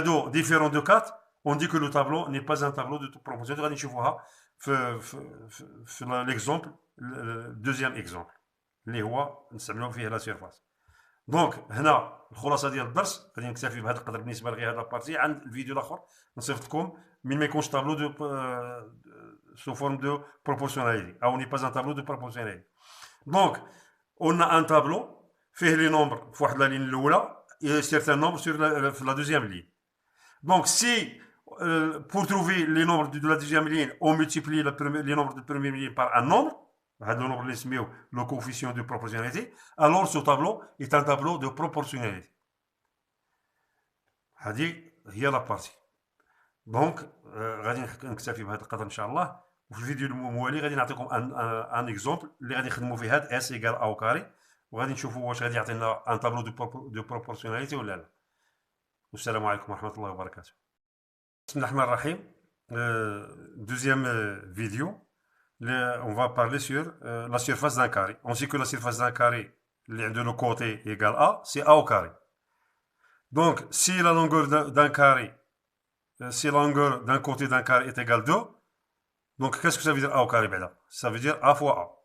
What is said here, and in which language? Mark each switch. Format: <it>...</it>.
<fr>Différents de 4, on dit que le tableau n'est pas un tableau de proportionnalité.</fr> <ar>غادي نشوفوها في</ar> <fr>l'exemple, le deuxième exemple</fr> <ar>اللي هو نستعملوا فيه لا سيرفاس. دونك هنا الخلاصه ديال الدرس غادي نكتفي بهذا القدر بالنسبه لغير هذا لابارتي. عند الفيديو الاخر نصيفط لكم من ما يكونش</ar> <fr>طابلو دو sous forme de proportionnalité</fr> <ar>او</ar> <fr>n'est pas un tableau de proportionnalité. دونك on a un tableau فيه لي نومبر</fr> <ar>في واحد</ar> <fr>لا لين الاولى et certains nombres sur la deuxième ligne. Donc, si pour trouver les nombres de la deuxième ligne, on multiplie les nombres de la première ligne par un nombre, le coefficient de proportionnalité, alors ce tableau est un tableau de proportionnalité.</fr> <ar>هذه هي لا بارتي. دونك غادي نكتفي بهذا القدر ان شاء الله. وفي الفيديو الموالي غادي نعطيكم</ar> <fr>ان اكزومبل</fr> <ar>اللي غادي نخدموا فيه هاد</ar> <fr>اس ايكال او كاري،</fr> <ar>وغادي نشوفوا واش غادي يعطينا</ar> <fr>ان تابلو دو بروبورسيوناليتي</fr> <ar>ولا لا. والسلام عليكم ورحمه الله وبركاته. بسم الله الرحمن الرحيم.</ar> <fr>Deuxième vidéo, on va parler sur la surface d'un carré. On sait que la surface d'un carré, de le côté égale A, c'est A au carré. Donc, si la longueur d'un carré, si la longueur d'un côté d'un carré est égale 2, donc qu'est-ce que ça veut dire A au carré? Ça veut dire A fois A.</fr>